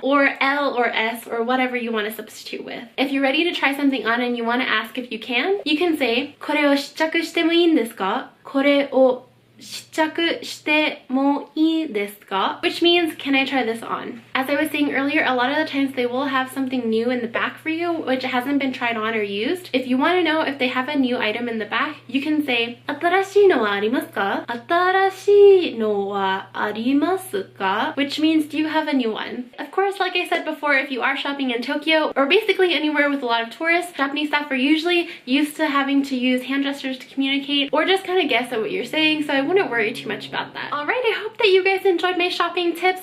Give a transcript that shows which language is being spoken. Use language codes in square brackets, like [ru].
[en] Or L or S or whatever you want to substitute with. If you're ready to try something on and you want to ask if you can say [ja] これを試着してもいいんですか? これを試着してもいいですか? [en] Which means, can I try this on? As I was saying earlier, a lot of the times they will have something new in the back for you which hasn't been tried on or used. If you want to know if they have a new item in the back, you can say [ja] 新しいのはありますか? 新しいのはありますか? [en] Which means, do you have a new one? Of course, like I said before, if you are shopping in Tokyo or basically anywhere with a lot of tourists, Japanese staff are usually used to having to use hand gestures to communicate or just kind of guess at what you're saying, so I wouldn't worry too much about that. All right, I hope that you guys enjoyed my shopping tips.